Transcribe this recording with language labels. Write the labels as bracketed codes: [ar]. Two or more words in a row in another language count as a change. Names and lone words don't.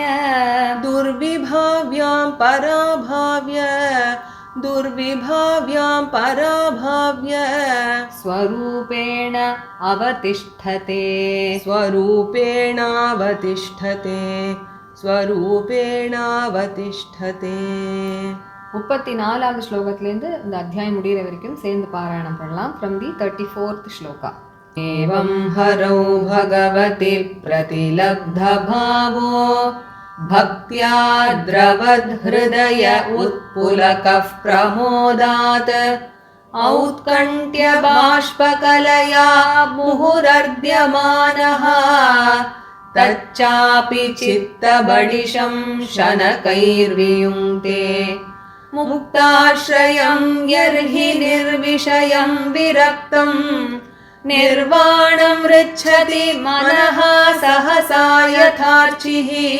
[sa] दुर्विभाव्यां पराभाव्य दुर्विभाव्यां पराभाव्य स्वरूपेण अवतिष्ठते स्वरूपेणावतिष्ठते स्वरूपेणावतिष्ठते [ta] 34வது ஸ்லோகத்திலேருந்து இந்த அத்தியாயம் முடிகிற வரைக்கும் சேர்ந்து பாராயணம் பண்ணலாம் [en] from the 34th [sa] श्लोका एवं हरौ भगवति प्रतिलब्धभावो भक्त्या द्रवद्हृदय उत्पुलकः प्रमोदात् औत्कण्ठ्यबाष्पकलया मुहुरर्ध्यमानः तच्चापि चित्तबडिशं शनकैर्वियुङ्क्ते मुक्ताश्रयं यर्हि निर्विषयं विरक्तं निर्वाणं ऋच्छति मनः सहसा यथार्चिः